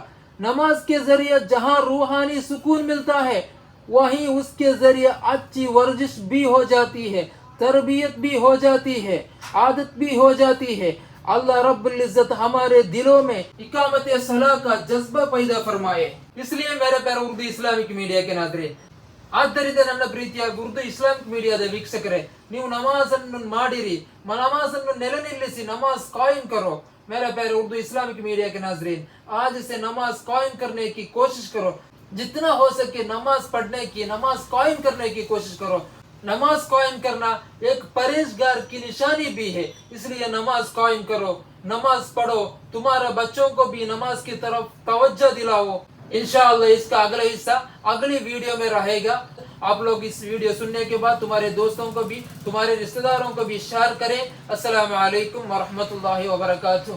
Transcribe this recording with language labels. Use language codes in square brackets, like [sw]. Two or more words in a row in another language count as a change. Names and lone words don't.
[hi] नमाज के जरिए जहाँ रूहानी सुकून मिलता है, वहीं उसके जरिए अच्छी वर्जिश भी हो जाती है, तरबियत भी हो जाती है, आदत भी हो जाती है। अल्लाह रब्बुल इज्जत हमारे दिलों में इकामत सलाह का जज्बा पैदा फरमाए। इसलिए मेरे प्यारे उर्दू इस्लामिक मीडिया के नाज़रीन, [kn] ಆದ್ದರಿಂದ ನನ್ನ ಪ್ರೀತಿಯ ಉರ್ದು ಇಸ್ಲಾಮಿಕ್ ಮೀಡಿಯಾದ ವೀಕ್ಷಕರೇ, ನೀವು ನಮಾಜನ್ನು ಮಾಡಿರಿ, नमाजನ್ನು ನೆಲೆನಿಲ್ಲಿಸಿ, [hi] नमाज कायम करो। मेरे प्यारे उर्दू इस्लामिक मीडिया के नाज़रीन, आज से नमाज कायम करने की कोशिश करो। जितना हो सके नमाज पढ़ने की, नमाज कायम करने की कोशिश करो। नमाज कायम करना एक परहेजगार की निशानी भी है। इसलिए नमाज कायम करो, नमाज पढ़ो, तुम्हारे बच्चों को भी नमाज की तरफ तवज्जो दिलाओ। इंशाअल्लाह इसका अगला हिस्सा अगली वीडियो में रहेगा। आप लोग इस वीडियो सुनने के बाद तुम्हारे दोस्तों को भी, तुम्हारे रिश्तेदारों को भी शेयर करें। [ar] السلام عليكم ورحمة الله وبركاته.